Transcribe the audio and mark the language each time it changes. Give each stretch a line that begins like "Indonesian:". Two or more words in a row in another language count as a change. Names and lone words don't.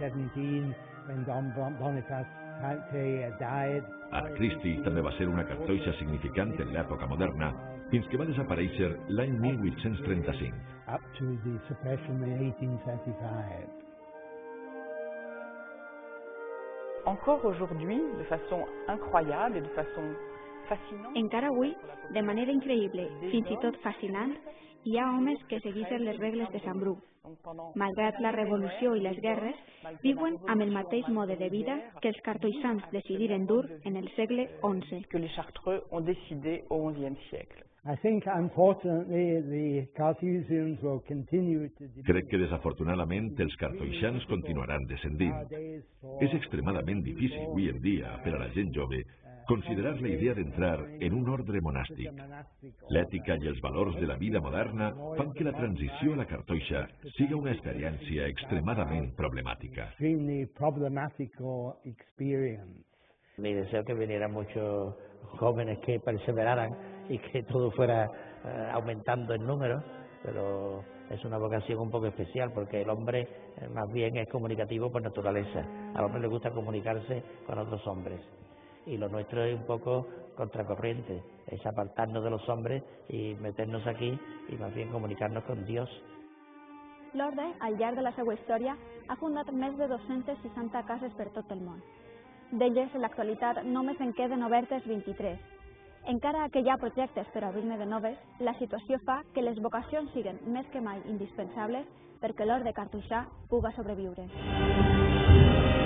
Catalan: Aracristi també va ser una cartoixa significant en l'època moderna, fins que va desaparèixer l'any 1835.
French: Encore aujourd'hui, de façon incroyable et de façon fascinante.
Catalan: Encara avui, de manera increïble, fins i tot fascinant, hi ha homes que segueixen les regles de Sant Bru. Malgrat la revolució i les guerres, viuen amb el mateix mode de vida que els cartoixans decidiren dur en el segle XI.
French: Que les Chartreux ont décidé au XIe siècle.
Catalan: Crec que desafortunadament els cartoixans continuaran descendint. És extremadament difícil avui en dia per a la gent jove considerar la idea d'entrar en un ordre monàstic. L'ètica i els valors de la vida moderna fan que la transició a la cartoixa siga una experiència extremadament problemàtica.
Spanish: Mi deseo que vinieran muchos jóvenes que perseveraran y que todo fuera aumentando en número, pero es una vocación un poco especial porque el hombre más bien es comunicativo por naturaleza. Al hombre le gusta comunicarse con otros hombres y lo nuestro es un poco contracorriente, es apartarnos de los hombres y meternos aquí y más bien comunicarnos con Dios.
Catalan: L'orde, al llarg de la seva història, ha fundat més de 260 cases per tot el món. D'elles, en l'actualitat, només en queden obertes 23. Encara que hi ha projectes per obrir-ne de noves, la situació fa que les vocacions siguin més que mai indispensables perquè l'orde cartoixà puga sobreviure.